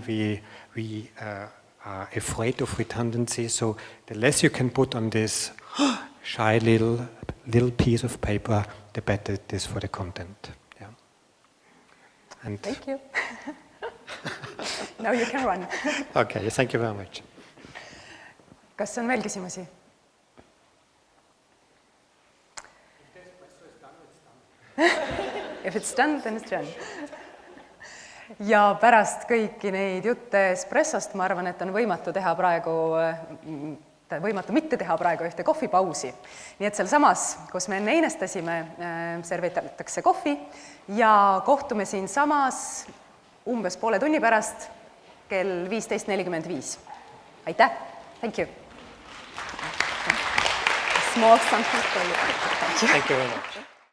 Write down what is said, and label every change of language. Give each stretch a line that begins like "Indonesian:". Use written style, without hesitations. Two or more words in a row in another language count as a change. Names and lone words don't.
English: We are afraid of redundancy, so the less you can put on this shy little piece of paper, the better it is for the content. Yeah. And thank you. Now you can run. Okay, thank you very much.
Estonian: Kas on veel küsimusi?
English: If it's done, then it's done.
Estonian: Ja pärast kõiki neid jutte Espressost ma arvan, et on võimatu mitte teha praegu ühte kohvipausi. Nii et sealsamas, kus me enne einestasime, servitatakse kohvi ja kohtume siin samas umbes poole tunni pärast kell 15:45. Aitäh!
English: Thank you! Small something for you. Thank you very much.